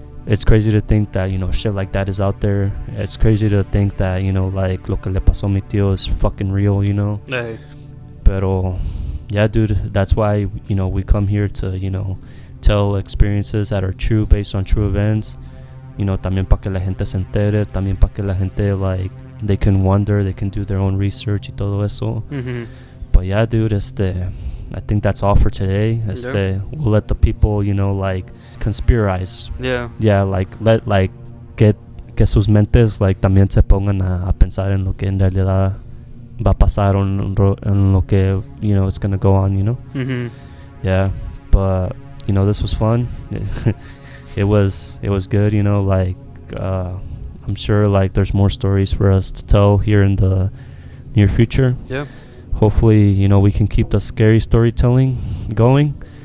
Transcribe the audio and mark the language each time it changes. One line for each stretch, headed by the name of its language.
English: it's crazy to think that, you know, shit like that is out there. It's crazy to think that, you know, like
Spanish: lo que le pasó a mi tío
English: is fucking real, you know. Hey. Pero yeah, dude, that's why, you know, we come here to, you know, tell experiences that are true based on true events.
Spanish: You know, también para que la gente se entere, también para que la gente, like,
English: they can wonder, they can do their own research
Spanish: y todo eso. Mm-hmm.
English: But yeah, dude, I think that's all for today. We'll let the people, you know, like, conspirize. Yeah.
Spanish: Like, que sus mentes, like, también se pongan a pensar en lo que en realidad va a pasar en lo que, you know,
English: it's gonna go on, you know. Mm-hmm. Yeah, but, you know, this was fun. It was good, you know, like, I'm sure, like, there's more stories for us to tell here in the near future. Yeah. Hopefully, you know, we can keep the scary storytelling going.